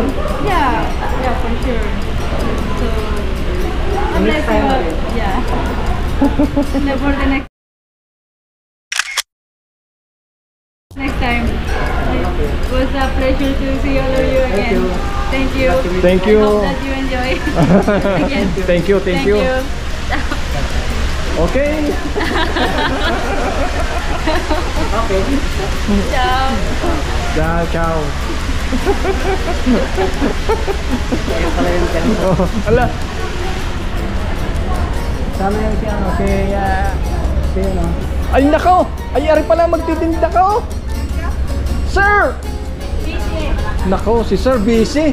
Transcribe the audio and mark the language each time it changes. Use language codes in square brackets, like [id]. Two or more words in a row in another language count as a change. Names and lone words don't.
[en] Yeah, yeah, for sure. So unless you have, yeah. And for the next time. It was a pleasure to see all of you again. Thank you. Thank you. I hope that you enjoy. Again. Thank you. Thank you. Okay. Okay. [it] Ciao. Ciao, ciao. [tl] Oh, ala. Sama yung si ano, si ano. Ay nako. Ay ari pala magtitinda ka. Sir. Nako, si Sir busy.